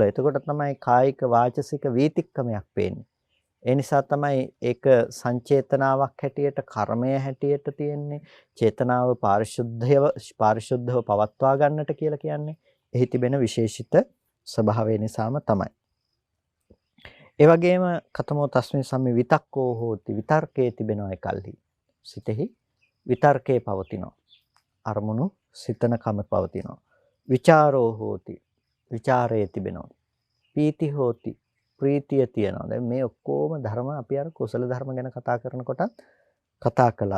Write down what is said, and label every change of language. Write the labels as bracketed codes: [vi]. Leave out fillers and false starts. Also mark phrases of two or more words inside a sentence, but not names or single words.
[si] එතකොට තමයි කායික වාචසික වීතික්කමයක් පේන්නේ. ඒ නිසා තමයි ඒක සංචේතනාවක් හැටියට කර්මය හැටියට තියෙන්නේ. චේතනාව පාරිශුද්ධව පවත්වා ගන්නට කියලා කියන්නේ. එහි තිබෙන විශේෂිත ස්වභාවය නිසාම තමයි. ඒ වගේම [pi] කතමෝ තස්මින් සම්මි විතක්කෝ හෝති [si] විතර්කයේ තිබෙනවා එකල්හි. සිතෙහි විතර්කයේ පවතිනවා. අරමුණු සිතනකම පවතිනවා. [pi] විචාරෝ හෝති [si] විචාරයේ තිබෙනවා. [pi] පීති හෝති [si] ප්‍රීතිය තියෙනවා. දැන් මේ ඔක්කොම ධර්ම අපි අර කුසල ධර්ම ගැන කතා කරනකොට කතා කළා.